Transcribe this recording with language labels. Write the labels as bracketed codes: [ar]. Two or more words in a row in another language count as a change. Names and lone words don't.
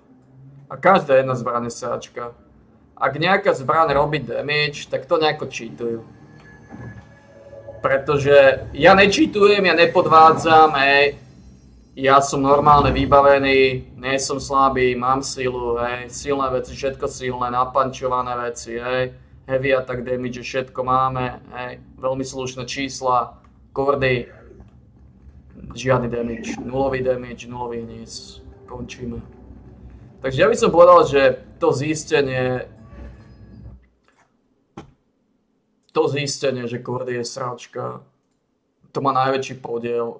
[sk] A každá jedna zbraň je sračka. Ak nejaká zbraň robí damage, tak to nejako cheatujú. Pretože ja nečítujem, ja nepodvádzam, ja som normálne vybavený, nie som slabý, mám silu, silné veci, všetko silné, napančované veci, [en] heavy attack damage, [sk] všetko máme, veľmi slušné čísla, Cordy, žiadny damage, nulový hníz, končíme. Takže ja by som povedal, že to zistenie, že Cordy je sračka, to má najväčší podiel.